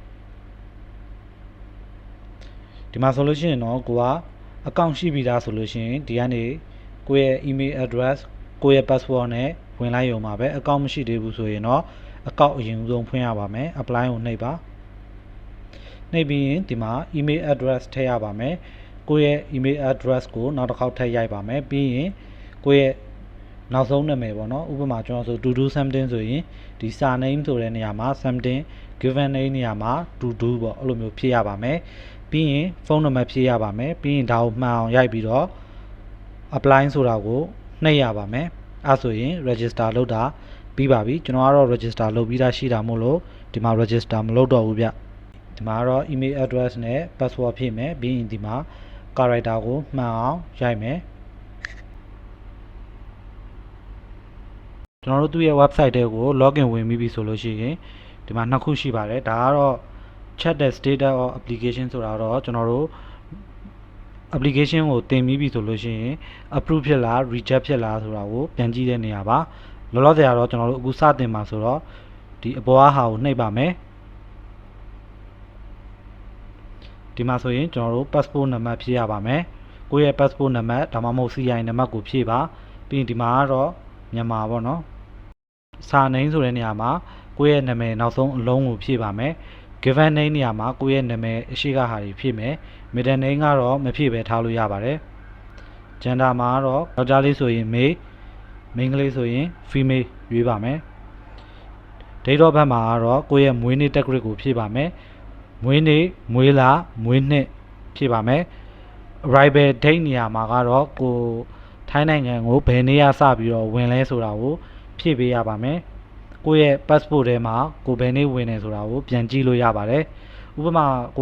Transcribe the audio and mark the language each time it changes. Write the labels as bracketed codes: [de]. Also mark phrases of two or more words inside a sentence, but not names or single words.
[my] ဒီမှာဆိုလို့ရှိရင်တော့ကိုကအကောင့်ရှိပြီးသားဆိုလို့ရှိရင်ဒီကနေကိုယ့်ရဲ့ [en] email address [my] ကိုယ့်ရဲ့ password နဲ့ဝင်လိုက်ရုံပါပဲအကောင့်မရှိသေးဘူးဆိုရင်တော့အကောင့်အရင်ဆုံးဖွင့်ရပါမယ် apply ကိုနှိပ်ပါနှိပ်ပြီးရင်ဒီမှာ [en] email address [my] ထည့်ရပါမယ်ကိုယ့်ရဲ့ [en] email address [my] ကိုနောက်တစ်ခေါက်ထည့်ရိုက်ပါမယ်ပြီးရင်ကိုယ့်ရဲ့နောက်ဆုံးနာမ ည်ပေါ့နော်ဥပမာကျွန်တော်ဆို [en] to do something [my] ဆိုရင်ဒီ surname ဆိုတဲ့နေရာမှာ [en] something given name [my] နေရာမှာ [en] to do [my] ပေါ့အဲ့လိုမျိုးဖြည့်ရပါမယ်ပြီးရင်ဖုန်းနံပါတ်ဖြည့်ရပါမယ်ပြီးရင်ဒါကိုမှန်အောင်ရိုက်ပြီးတော့ apply ဆိုတာကိုနှိပ်ရပါမယ်အဲ့ဆိုရင် register လုပ်တာပြီးပါပြီကျွန်တော်ကတော့ register လုပ်ပြီးသားရှိတာမို့လို့ဒီမှာ register မလုပ်တော့ဘူးဗျဒီမှာတော့ [en] email address [my] နဲ့ password ဖြည့်မယ်ပြီးရင်ဒီမှာ character ကိုမှန်အောင်ရိုက်မယ် ကျွန်တော်တို့သူ့ရဲ့ website တွေကို login ဝင်ပြီးပြီဆိုလို့ရှိရင်ဒီမှာနှစ်ခုရှိပါတယ်ဒါကတော့ [en] check the status of application [my] ဆိုတာတော့ကျွန်တော်တို့ application ကိုတင်ပြီးပြီဆိုလို့ရှိရင် approve ဖြစ်လား reject ဖြစ်လားဆိုတာကိုပြန်ကြည့်တဲ့နေရာပါလောလောဆယ်ကတော့ကျွန်တော်တို့အခုစတင်မှာဆိုတော့ဒီအပေါ်ဟာကိုနှိပ်ပါမယ် ဒီမှာဆိုရင်ကျွန်တော်တို့ passport နံပါတ်ဖြည့်ရပါမယ်ကိုယ့်ရဲ့ passport နံပါတ်ဒါမှမဟုတ် CI နံပါတ်ကိုဖြည့်ပါပြီးရင်ဒီမှာကတော့မြန်မာ ပေါ့နော်စာနင်းဆိုတဲ့နေရာမှာကိုယ့်ရဲ့နာမည်နောက်ဆုံးအလုံးကိုဖြည့်ပါမယ် [en] given name [my] နေရာမှာကိုယ့်ရဲ့နာမည်အရှိကဟာတွေဖြည့်မယ် [en] middle name [my] ကတော့မဖြည့်ပဲထားလို့ရပါတယ် gender မှာတော့ယောက်ျားလေးဆိုရင် male မိန်းကလေးဆိုရင် female ရွေးပါမယ် [en] date of birth [my] မှာကတော့ကိုယ့်ရဲ့မွေးနေ့တက်ဂရစ်ကိုဖြည့်ပါမယ်မွေး နေ့မွေးလမွေးနှစ်ဖြည့်ပါမယ် [en] arrival date [my] နေရာမှာကတော့ကိုထိုင်းနိုင်ငံကိုဘယ်နေ့ရစပြီးတော့ဝင်လဲဆိုတာကိုဖြည့်ပေးရပါမယ်ကိုယ့်ရဲ့ passport ထဲမှာကိုဘယ်နေ့ဝင်နေဆိုတာကိုပြန်ကြည့်လို့ရပါတယ်ဥပမာကိုက